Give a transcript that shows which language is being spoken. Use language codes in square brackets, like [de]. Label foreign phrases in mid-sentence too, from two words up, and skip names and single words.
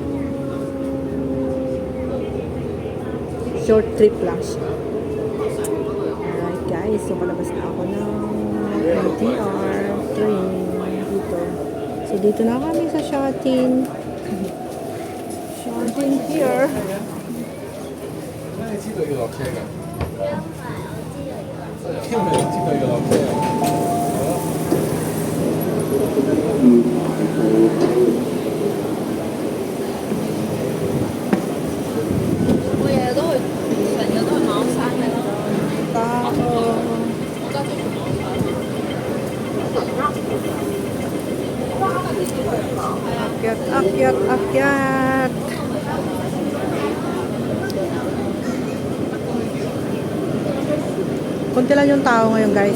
[en] Short trip [tl] lang siya. [en] Alright guys, [tl] so palabas na ako ng MTR train dito. So dito na kami sa Shatin. [en] Shatin here. [yue] 知道要落車㗎。因為知道要落車啊。我日日都去，成日都去馬鞍山嘅啦。 [tl] Akyat, akyat, akyat. Kunti lang yung tao ngayon guys.